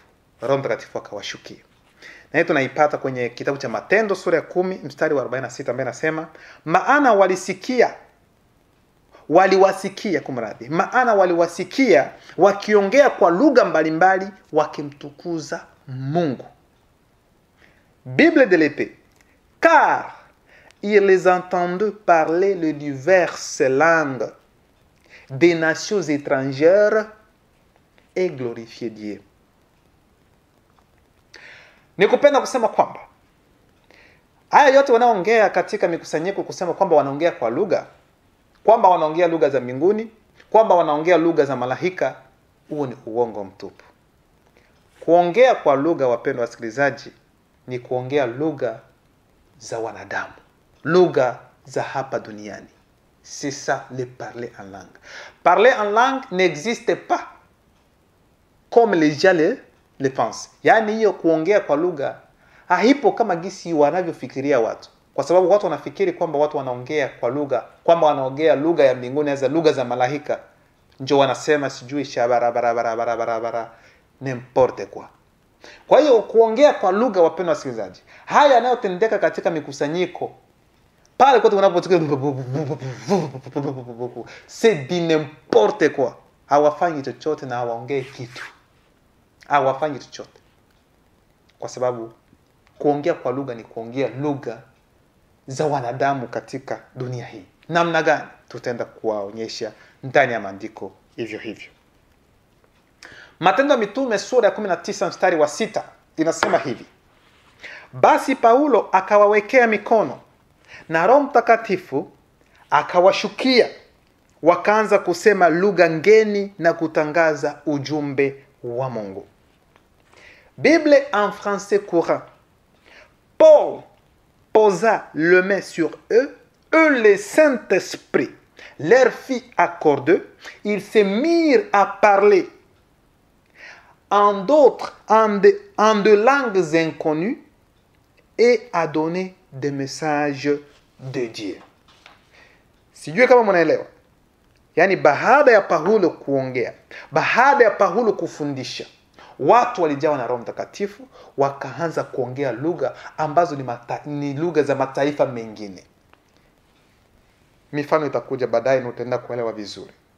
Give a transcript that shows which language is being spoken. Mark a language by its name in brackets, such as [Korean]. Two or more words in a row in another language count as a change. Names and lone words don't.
[Swahili] Roho Mtakatifu akawashukia. Na hii tunaipata kwenye kitabu cha Matendo sura ya 10 mstari wa 46 ambaye anasema, maana waliwasikia wakiongea kwa lugha mbalimbali wakimtukuza Mungu. [French] Bible de l'épée. Car ils les entendent parler les diverses langues des nations étrangères et glorifier Dieu. [Swahili] Nikupenda kusema kwamba haya yote wanaongea katika mikusanyiko kusema kwamba wanaongea kwa lugha, kwamba wanaongea lugha za mbinguni, kwamba wanaongea lugha za malaika, huo ni uongo mtupu. Kuongea kwa lugha, wapendwa wasikilizaji, ni kuongea lugha za wanadamu, lugha za hapa duniani. [French] C'est ça le parler en langue. Parler en langue n'existe pas comme les gens le pensent. [Swahili] Yani hiyo kuongea kwa lugha haipo kama gisi wanavyofikiria watu. Kwa sababu watu wanafikiri kwamba watu wanaongea kwa lugha, kwamba wanaongea lugha ya mbinguni, za lugha za malaika. Ndio wanasema sijui shabara [French] n'importe quoi. [Swahili] Kwa hiyo kuongea kwa lugha, wapendwa wasikilizaji, haya yanayotendeka katika mikusanyiko pale kote unapotoka, [French] c'est du n'importe quoi. [Swahili] Hawafanyi chochote na hawaongei kitu. Hawafanyi chochote. Kwa sababu kuongea kwa lugha ni kuongea lugha za wanadamu katika dunia hii. Namna gani? Tutaenda kuwaonyesha ndani ya maandiko hivyo hivyo. Matendo ya Mitume sura ya 19 mstari wa 6 inasema hivi: basi Paulo akawawekea mikono na Roho Mtakatifu akawashukia, wakaanza kusema lugha ngeni na kutangaza ujumbe wa Mungu. [French] Bible en français courant. Paul posa le main sur eux, le Saint-Esprit leur fit accorder, ils se mirent à parler en de langues inconnues et à donner des messages de Dieu. [Swahili] Sijui kama mnaelewa. Yani baada ya Paulo kuongea, baada ya Paulo kufundisha, watu walijawa na Roho Mtakatifu, wakaanza kuongea lugha ambazo ni lugha za mataifa mengine. Mifano itakuja baadaye na utaenda kuelewa vizuri.